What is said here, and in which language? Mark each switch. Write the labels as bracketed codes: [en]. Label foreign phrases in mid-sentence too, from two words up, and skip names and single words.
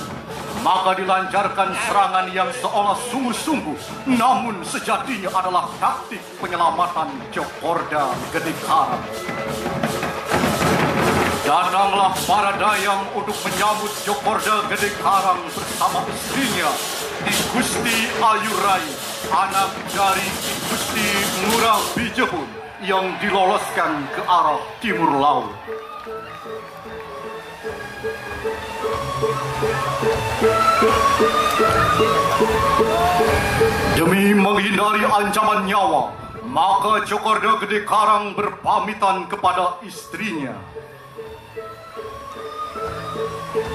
[id] Maka dilancarkan serangan yang seolah sungguh-sungguh, namun sejatinya adalah taktik penyelamatan Jokorda Gedekara. Datanglah para dayang untuk menyambut Jokorda Gedekara bersama istrinya, I Gusti Ayurai, anak dari I Gusti Ngurah Bijabun yang diloloskan ke arah timur laut. Demi menghindari ancaman nyawa, maka Jokorda Gedekara berpamitan kepada istrinya.